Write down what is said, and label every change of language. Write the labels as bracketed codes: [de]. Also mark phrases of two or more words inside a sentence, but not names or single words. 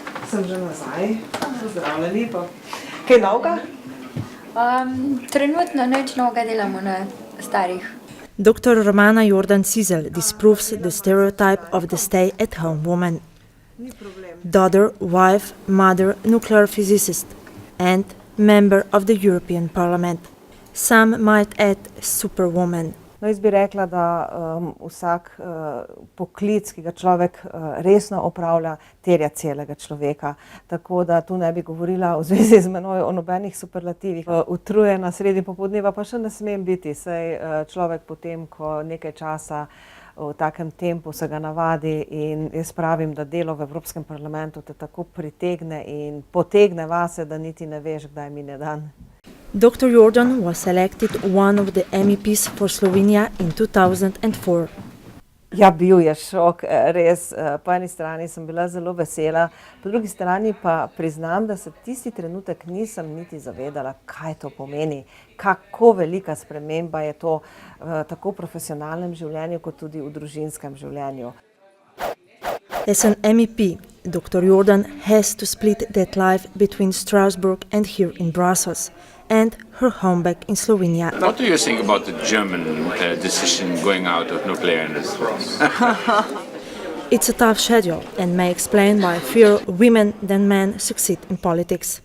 [sl] Sem že nazaj, pozdravljeni pa. Kaj novega? Trenutno nič novega delamo na starih. [en] Dr. Romana Jordan Cizelj disproves the stereotype of the stay-at-home woman. Daughter, wife, mother, nuclear physicist, and member of the European Parliament. Some might add superwoman. [sl] No, jaz bi rekla, da vsak poklic, ki ga človek resno opravlja, terja celega človeka. Tako da tu ne bi govorila v zvezi z menoj o nobenih superlativih. Utrujena sredi popoldneva pa še ne smem biti, saj človek potem, ko nekaj časa v takem tempu se ga navadi, in jaz pravim, da delo v Evropskem parlamentu te tako pritegne in potegne vase, da niti ne veš, kdaj mine dan. [en] Dr. Jordan was elected one of the MEPs for Slovenia in 2004. [sl] Ja, bil je šok, res. Po eni strani sem bila zelo vesela, po drugi strani pa priznam, da se tisti trenutek nisem niti zavedala, kaj to pomeni, kako velika sprememba je to tako v profesionalnem življenju, kot tudi v družinskem življenju. [en] As an MEP, Dr. Jordan has to split that life between Strasbourg and here in Brussels, and her home back in Slovenia. What do you think about the German decision going out of nuclear industry? It's a tough schedule and may explain why fewer women than men succeed in politics.